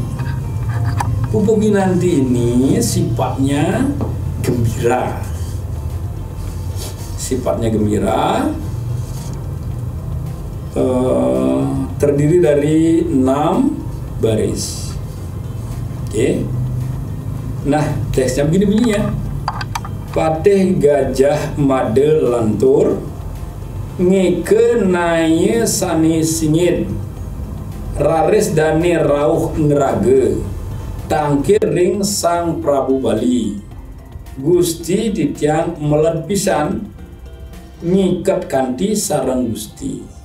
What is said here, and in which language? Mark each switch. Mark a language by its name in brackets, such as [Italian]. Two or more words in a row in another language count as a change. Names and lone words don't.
[Indonesian] Pupuh Ginanti ini sifatnya gembira. Sifatnya gembira. Terdiri dari 6 baris. Oke. Nah, teksnya begini bunyinya. [Balinese] Patih gajah made lantur, ngeke naye sani singit, raris dane rauh ngerage, tangkir ring sang Prabu Bali, Gusti titiang melet pisan, ngikat kanti sarang Gusti.